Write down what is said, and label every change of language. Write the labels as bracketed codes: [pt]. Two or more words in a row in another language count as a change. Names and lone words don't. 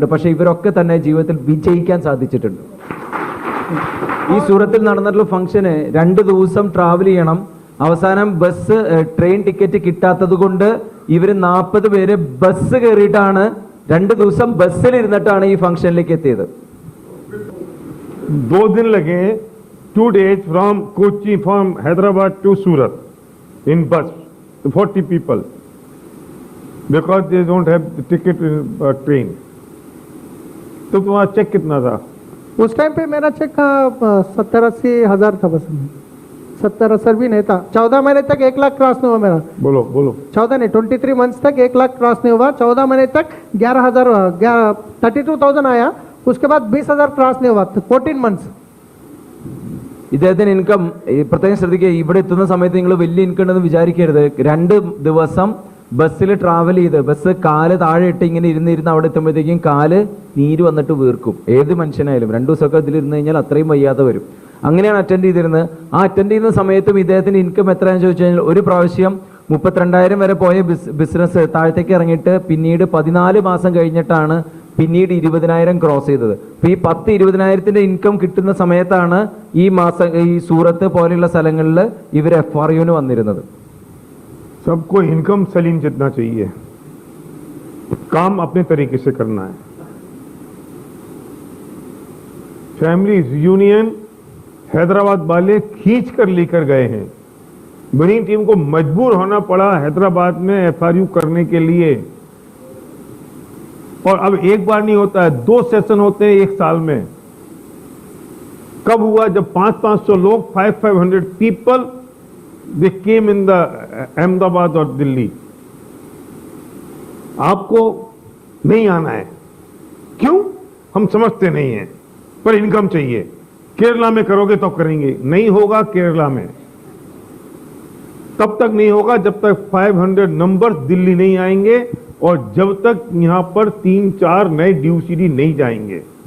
[ml] പക്ഷെ ഇവരൊക്കെ തന്നെ ജീവിതത്തിൽ വിജയിക്കാൻ സാധിച്ചിട്ടുണ്ട്. ഈ സൂറത്തിൽ നടന്നിട്ടുള്ള ഫംഗ്ഷന് 2 ദിവസം ട്രാവൽ ചെയ്യണം. അവസാനം [en] train ticket [ml] കിട്ടാത്തത് കൊണ്ട് ഇവര് 40 പേര് ബസ് കയറിയിട്ടാണ് 2 ദിവസം ബസ്സിൽ ഇരുന്നിട്ടാണ് ഈ ഫംഗ്ഷനിലേക്ക് എത്തിയത്. [hi] 2 दिन लगे, [en] 2 days from Kochi, from Hyderabad to Surat in bus, 40 people, because they don't have the ticket in train. [hi] तो तुम्हारा चेक कितना था? उस टाइम पे मेरा चेक 70-80 हज़ार था बस. 70-80 भी नहीं था. 14 महीने तक 1 लाख क्रॉस नहीं हुआ मेरा. बोलो बोलो. 14 नहीं, 23 मंथ्स तक 1 लाख क्रॉस नहीं हुआ. 14 महीने तक 32,000 आया. उसके बाद 20,000 क्रॉस नहीं हुआ. 14 मंथ्स. [ml] ഇദ്ദേഹത്തിന് ഇൻകം പ്രത്യേകം ശ്രദ്ധിക്കുക. ഇവിടെ എത്തുന്ന സമയത്ത് നിങ്ങൾ വലിയ ഇൻകം ഉണ്ടെന്ന് വിചാരിക്കരുത്. 2 ദിവസം ബസ്സിൽ ട്രാവൽ ചെയ്ത് ബസ് കാല് താഴെ ഇട്ട് ഇങ്ങനെ ഇരുന്ന് അവിടെ എത്തുമ്പോഴത്തേക്കും കാല് നീര് വന്നിട്ട് വീർക്കും. ഏത് മനുഷ്യനായാലും 2 ദിവസമൊക്കെ ഇതിലിരുന്ന് കഴിഞ്ഞാൽ അത്രയും വയ്യാതെ വരും. അങ്ങനെയാണ് അറ്റൻഡ് ചെയ്തിരുന്നത്. ആ അറ്റൻഡ് ചെയ്യുന്ന സമയത്തും ഇദ്ദേഹത്തിന്റെ ഇൻകം എത്രയാണെന്ന് ചോദിച്ചു കഴിഞ്ഞാൽ ഒരു പ്രാവശ്യം 32,000 വരെ പോയ ബിസിനസ് താഴത്തേക്ക് ഇറങ്ങിയിട്ട് പിന്നീട് 14 മാസം കഴിഞ്ഞിട്ടാണ് പിന്നീട് 20,000 ക്രോസ് ചെയ്തത്. അപ്പൊ ഈ 10-20,000 ഇൻകം കിട്ടുന്ന സമയത്താണ് ഈ മാസം ഈ സൂറത്ത് പോലെയുള്ള സ്ഥലങ്ങളിൽ ഇവർ FRUന് വന്നിരുന്നത്. [hi] सबको इनकम सलीम जितना चाहिए, काम अपने तरीके से करना है. [en] family union [hi] हैदराबाद वाले खींच कर लेकर गए हैं. [en] winning team [hi] को मजबूर होना पड़ा हैदराबाद में FRU करने के लिए. और अब एक बार नहीं होता है, 2 सेशन होते हैं 1 साल में. कब हुआ? जब 500 लोग 500 [en] people they came in the [hi] अहमदाबाद और दिल्ली. आपको नहीं आना है. क्यों? हम समझते नहीं हैं, पर इनकम चाहिए. केरला में करोगे तो करेंगे, नहीं होगा केरला में. तब तक नहीं होगा जब तक 500 नंबर्स दिल्ली नहीं आएंगे और जब तक यहां पर 3-4 नए DUCD नहीं जाएंगे.